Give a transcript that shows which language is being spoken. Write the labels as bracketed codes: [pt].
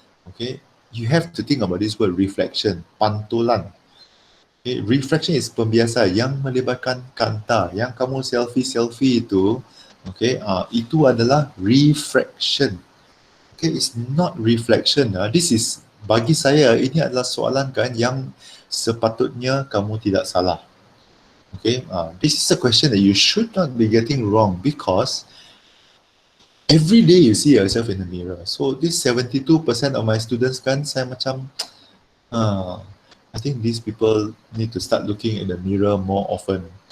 [en] Okay, you have to think about this word reflection, pantulan. [ms] Okay, [en] reflection is [ms] pembiasa yang melibatkan kanta. Yang kamu selfie itu, okay, itu adalah refraction. [en] Okay, it's not reflection. This is, [ms] bagi saya, ini adalah soalan kan yang sepatutnya kamu tidak salah. [en] Okay, this is a question that you should not be getting wrong because every day you see yourself in the mirror. So this 72% of my students [ms] kan, saya macam, [en] I think these people need to start looking in the mirror more often.